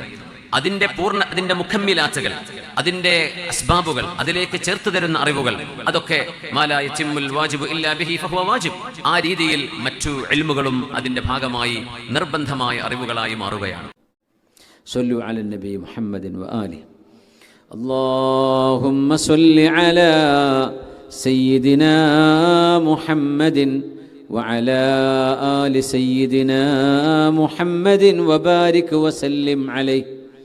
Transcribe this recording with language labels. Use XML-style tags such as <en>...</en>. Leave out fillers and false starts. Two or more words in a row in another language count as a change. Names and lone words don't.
<ml>അതിന്റെ മുഖമ്മിലാത്തുകൾ, അതിന്റെ അസ്ബാബുകൾ, അതിലേക്ക് ചേർത്ത് തരുന്ന അറിവുകൾ, അതൊക്കെ</ml> <ar>ما لا يتم الواجب إلا به فهو واجب.</ar> <ml>ആ രീതിയിൽ മറ്റു ഇൽമുകളും അതിന്റെ ഭാഗമായി നിർബന്ധമായ അറിവുകളായി മാറുകയാണ്.</ml> <ar>صلوا على النبي محمد وآله. اللهم صل على سيدنا محمد وعلى آل سيدنا محمد وبارك وسلم عليه</ar>